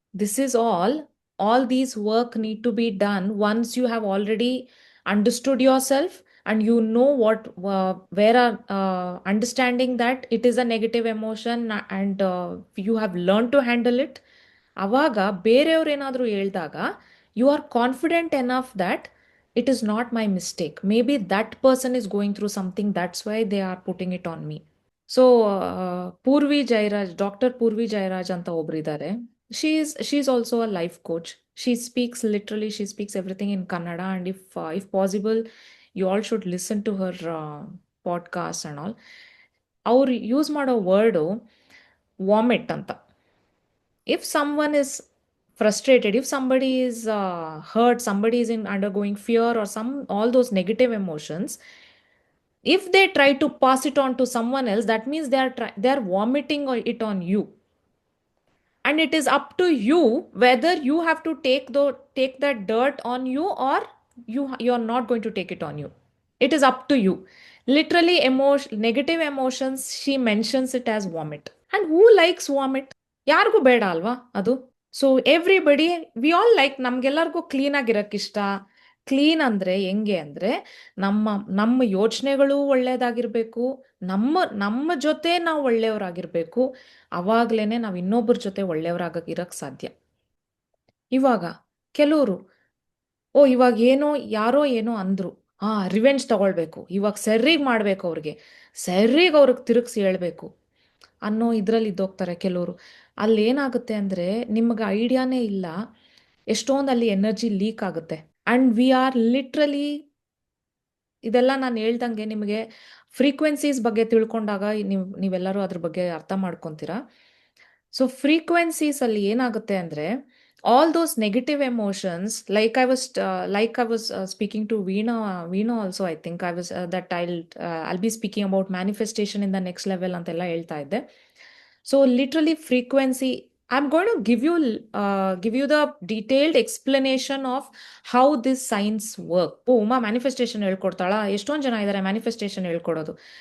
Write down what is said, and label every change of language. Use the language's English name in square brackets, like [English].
[English] This is all these work need to be done once you have already understood yourself and you know what where are understanding that it is a negative emotion, and you have learned to handle it. [Kannada] ಅವಾಗ ಬೇರೆಯವ್ರು ಏನಾದರೂ ಹೇಳಿದಾಗ [English] you are confident enough that it is not my mistake. Maybe that person is going through something, that's why they are putting it on me. [Kannada] So Purvi Jayaraj, doctor Purvi Jayaraj ಅಂತ ಒಬ್ರು ಇದ್ದಾರೆ. [English] She is also a life coach. She speaks everything in Kannada, and if possible you all should listen to her podcast and all. [Kannada] ಅವ್ರು use ಮಾಡೋ word vomit ಅಂತ. [English] If someone is frustrated, if somebody is hurt, somebody is in undergoing fear or all those negative emotions, if they try to pass it on to someone else, that means they are vomiting it on you. And it is up to you whether you have to take that dirt on you, or you're not going to take it on you. It is up to you. Literally, negative emotions, she mentions it as vomit. And who likes vomit? [Kannada] ಯಾರಿಗೂ ಬೇಡ ಅಲ್ವಾ ಅದು? [English] so everybody, we all like, [Kannada] ನಮ್ಗೆಲ್ಲರಿಗೂ clean ಆಗಿರಕ್ಕಿಷ್ಟ. Clean ಅಂದ್ರೆ ಹೆಂಗೆ ಅಂದ್ರೆ, ನಮ್ಮ ನಮ್ಮ ಯೋಚನೆಗಳು ಒಳ್ಳೇದಾಗಿರ್ಬೇಕು, ನಮ್ಮ ನಮ್ಮ ಜೊತೆ ನಾವು ಒಳ್ಳೆಯವರಾಗಿರ್ಬೇಕು. ಅವಾಗ್ಲೇನೆ ನಾವು ಇನ್ನೊಬ್ಬರ ಜೊತೆ ಒಳ್ಳೆಯವರಾಗಿರಕ್ ಸಾಧ್ಯ. ಇವಾಗ ಕೆಲವರು, ಓ ಇವಾಗ ಏನೋ ಯಾರೋ ಏನೋ ಅಂದ್ರು, ರಿವೆಂಜ್ ತಗೊಳ್ಬೇಕು, ಇವಾಗ ಸರ್ರಿಗೆ ಮಾಡ್ಬೇಕು ಅವ್ರಿಗೆ, ಸರ್ರಿಗೆ ಅವ್ರಿಗೆ ತಿರುಗಿಸಿ ಹೇಳ್ಬೇಕು ಅನ್ನೋ ಇದ್ರಲ್ಲಿ ಇದ್ದೋಗ್ತಾರೆ ಕೆಲವರು. ಅಲ್ಲಿ ಏನಾಗುತ್ತೆ ಅಂದ್ರೆ, ನಿಮ್ಗೆ ಐಡಿಯಾನೇ ಇಲ್ಲ ಎಷ್ಟೊಂದು ಅಲ್ಲಿ ಎನರ್ಜಿ ಲೀಕ್ ಆಗುತ್ತೆ. [English] and we are literally, [Kannada] ಇದೆಲ್ಲ ನಾನು ಹೇಳ್ದಂಗೆ ನಿಮಗೆ ಫ್ರೀಕ್ವೆನ್ಸೀಸ್ ಬಗ್ಗೆ ತಿಳ್ಕೊಂಡಾಗ ನೀವೆಲ್ಲರೂ ಅದ್ರ ಬಗ್ಗೆ ಅರ್ಥ ಮಾಡ್ಕೊತೀರಾ. ಸೊ ಫ್ರೀಕ್ವೆನ್ಸೀಸ್ ಅಲ್ಲಿ ಏನಾಗುತ್ತೆ ಅಂದ್ರೆ, [English] all those negative emotions, like I was speaking to Veena also, I think I was that I'll be speaking about manifestation in the next level [Kannada] ಅಂತೆಲ್ಲ ಹೇಳ್ತಾ ಇದ್ದೆ. [English] So literally frequency, I'm going to give you the detailed explanation of how this science work. [Kannada] O Uma manifestation ಹೇಳ್ಕೊಡ್ತಾಳಾ? ಎಷ್ಟೊಂದು ಜನ ಇದ್ದಾರೆ manifestation ಹೇಳ್ಕೊಡೋದು.